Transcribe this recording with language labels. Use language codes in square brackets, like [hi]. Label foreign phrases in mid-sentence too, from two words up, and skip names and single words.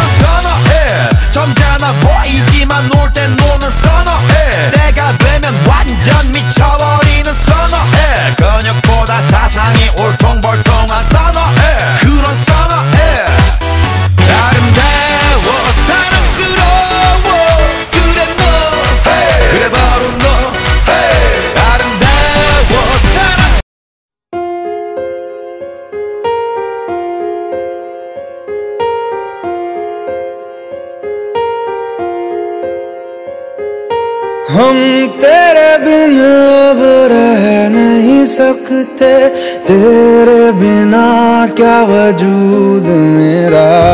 [ko] 선어해 점잖아 보이지만 놀 땐 노는 선어해 내가 되면 완전 미쳐버리는 선어해 근육보다 사상이 울퉁불퉁한 선어해 그런 선어해 아름다워 사랑스러워 그래 너 그래 바로 너 아름다워 사랑스러워 [hi] हम तेरे बिन अब रह नहीं सकते तेरे बिना क्या वजूद मेरा